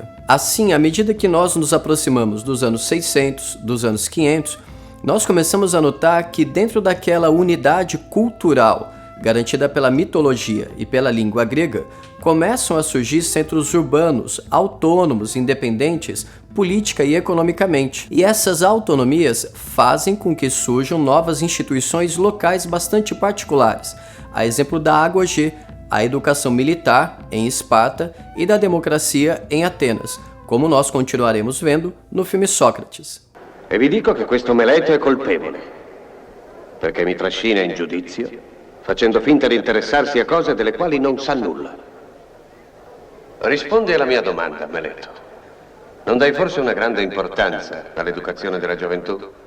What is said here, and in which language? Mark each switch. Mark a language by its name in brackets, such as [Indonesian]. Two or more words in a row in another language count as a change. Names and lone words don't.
[Portuguese] Assim, à medida que nós nos aproximamos dos anos 600, dos anos 500, nós começamos a notar que dentro daquela unidade cultural garantida pela mitologia e pela língua grega, começam a surgir centros urbanos, autônomos, independentes, política e economicamente. E essas autonomias fazem com que surjam novas instituições locais bastante particulares, a exemplo da Agogê, a educação militar em Esparta e da democracia em Atenas, como nós continuaremos vendo no filme Socrates. [Italian] E vi dico che questo Meleto è colpevole, perché mi trascina in giudizio, facendo finta di interessarsi a cose delle quali non sa nulla. Rispondi alla mia domanda, Meleto. Non dai forse una grande importanza all'educazione della gioventù?